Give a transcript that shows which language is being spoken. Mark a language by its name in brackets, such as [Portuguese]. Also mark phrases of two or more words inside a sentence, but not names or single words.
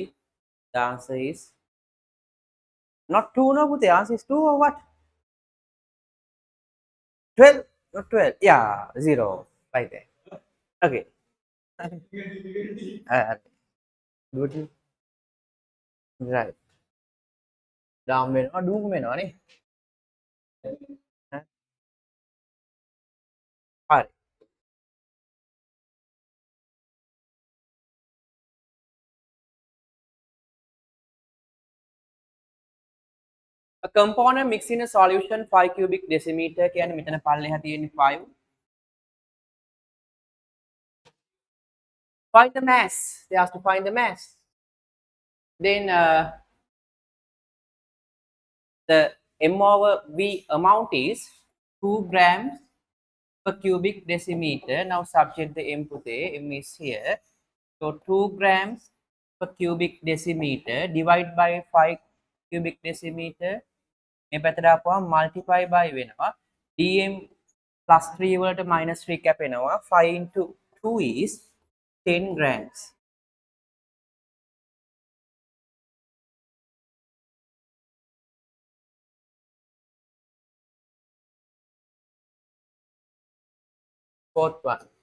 [English] The answer is not 2, no, but the answer is 2 or what? 12, not 12. Yeah, 0 right there. Okay. Good. Right. [Sinhala] ඩාම් වෙනවා ඩූම් වෙනවා නේ. හරි. [English] A component mixed in a solution 5 cubic decimeter [Sinhala] කියන්නේ මෙතන පල්ලෙහා තියෙන්නේ 5. [English] Find the mass. They ask to find the mass. Then the m over v amount is 2 grams per cubic decimeter. Now subject the m puthe, m is here. So 2 grams per cubic decimeter divided by 5 cubic decimeter. [Sinhala] මේ පැත්තට ආපුවම [English] multiply by [Sinhala] වෙනවා. [English] dm plus 3 [Sinhala] වලට minus 3 කැපෙනවා. [English] 5 into 2 is 10 grams. Fourth one.